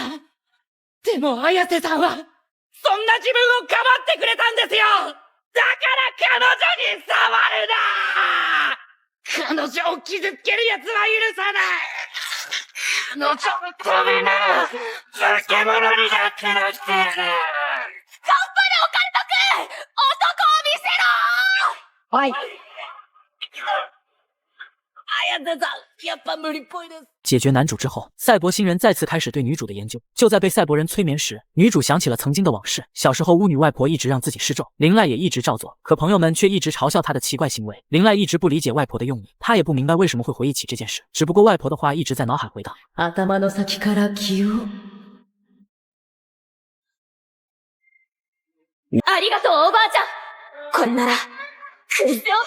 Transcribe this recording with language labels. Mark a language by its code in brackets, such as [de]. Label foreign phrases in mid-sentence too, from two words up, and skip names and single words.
[ja] でも綾瀬さんは、そんな自分をかばってくれたんですよ。だから感に触るな！彼女を傷つける奴は許さない！彼女のためなら、化け物にだってなってやる！頑張れ、オカルトくん！男を見せろ！はい。 [zh] 解决男主之后，赛博星人再次开始对女主的研究。就在被赛博人催眠时，女主想起了曾经的往事。小时候，巫女外婆一直让自己施咒，灵濑也一直照做，可朋友们却一直嘲笑她的奇怪行为。灵濑一直不理解外婆的用意，她也不明白为什么会回忆起这件事。只不过外婆的话一直在脑海回荡。 [ja] 頭の先から気を。ありがとう、おばあちゃん。これなら、クズ男！